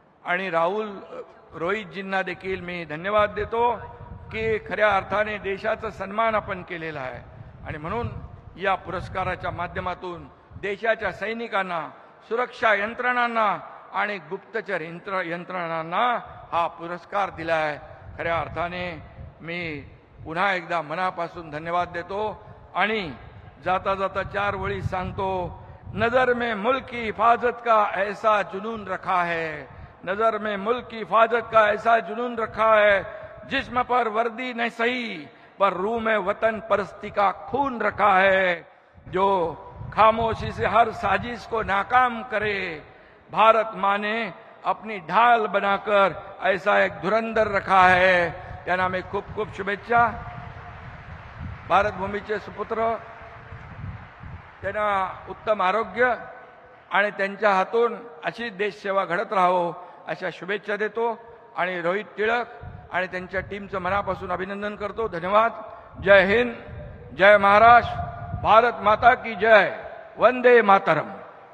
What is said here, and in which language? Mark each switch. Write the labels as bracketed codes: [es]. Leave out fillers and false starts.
[mr] आणि रोहितजींना देखील मी धन्यवाद देतो की खऱ्या अर्थाने देशाचा सन्मान आपण केलेला आहे आणि म्हणून या पुरस्काराच्या माध्यमातून देशाच्या सैनिकांना, सुरक्षा यंत्रणांना आणि गुप्तचर यंत्रणांना हा पुरस्कार दिला आहे। खऱ्या अर्थाने मी पुन्हा एकदा मनापासून धन्यवाद देतो आणि जाता जाता 4 वळी सांगतो। [hi] नजर में मुल्क की हिफाजत का ऐसा जुनून रखा है, नजर में मुल्क की हिफाजत का ऐसा जुनून रखा है, जिस्म पर वर्दी नहीं सही पर रूह में वतन परस्ती का खून रखा है। जो खामोशी से हर साजिश को नाकाम करे, भारत माँ ने अपनी ढाल बनाकर ऐसा एक धुरंधर रखा है। [mr] त्यांना मी खूप खूप शुभेच्छा। भारत भूमीचे सुपुत्र, त्यांना उत्तम आरोग्य आणि त्यांच्या हातून अशी देशसेवा घडत राहो अशा शुभेच्छा देतो आणि रोहित टिळक आणि त्यांच्या टीमचं मनापासून अभिनंदन करतो। धन्यवाद। [hi] जय हिंद, जय महाराष्ट्र, भारत माता की जय, वंदे मातरम।